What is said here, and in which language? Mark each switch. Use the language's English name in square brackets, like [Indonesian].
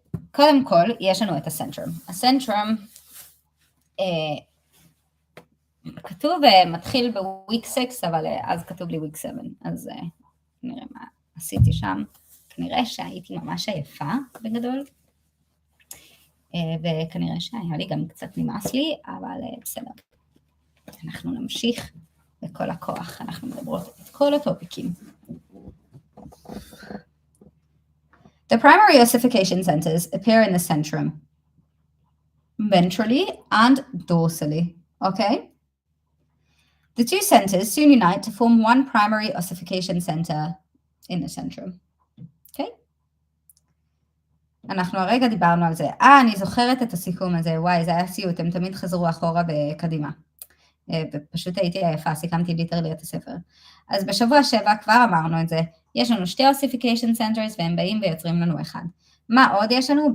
[Hebrew] קודם כל, יש לנו את הסנטרום. הסנטרום כתוב מתחיל בוויק 6, אבל אז כתוב לי וויק 7, אז נראה מה עשיתי שם. כנראה שהייתי ממש עייפה בגדול, וכנראה שהיה לי גם קצת נמאס לי, אבל בסדר. אנחנו נמשיך בכל הכוח, אנחנו מדברות את כל הטופיקים. [English] The primary ossification centers appear in the centrum, ventrally and dorsally, okay? The two centers soon unite to form one primary ossification center in the centrum, okay? [Hebrew] אנחנו הרגע דיברנו על זה. אני זוכרת את הסיכום הזה, וואי, זה היה סיוט, הם תמיד חזרו אחורה וקדימה. ופשוט הייתי עייפה, סיכמתי ליטרלי את הספר. אז בשבוע 7 כבר אמרנו את זה, יש לנו 2 ossification centers והם באים ויוצרים לנו 1. מה עוד יש לנו?